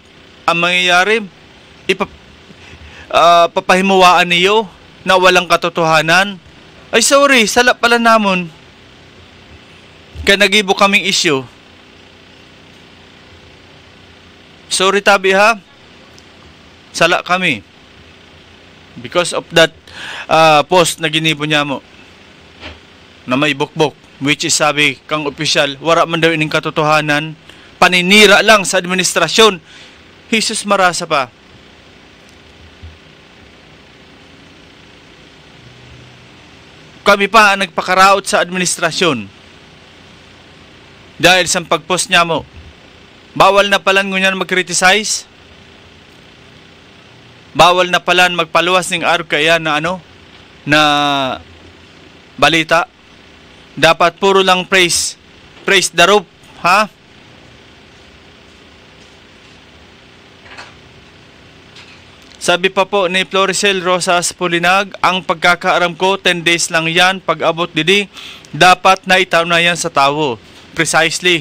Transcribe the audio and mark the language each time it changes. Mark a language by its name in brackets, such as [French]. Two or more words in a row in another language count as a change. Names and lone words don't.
[Bikol] Ang mangyayari, papahimuwaan niyo na walang katotohanan. Ay sorry, sala pala namon. Kaya nagibo kaming issue. Sorry tabi ha. Sala kami. [English] Because of that post [Bikol] na ginibo niya mo. Na may bukbok. [English] Which is [Bikol] sabi kang opisyal, wala man daw ining katotohanan. [Filipino] Paninira lang sa administrasyon. [Bikol] Jesus marasa pa. Kami pa ang nagpakaraot sa administrasyon. Dahil sa pagpost niya mo. Bawal na palan ngunyan mag-criticize. Bawal na palan magpaluwas ng araw kaya na na balita. [Filipino] Dapat puro lang [English] praise. Praise the rope. Ha? [Bikol] Sabi pa po ni Floricel Rosas Pulinag, ang pagkakaaram ko, 10 days lang yan. Pag abot didi, dapat na itaw na yan sa tao. [English] Precisely.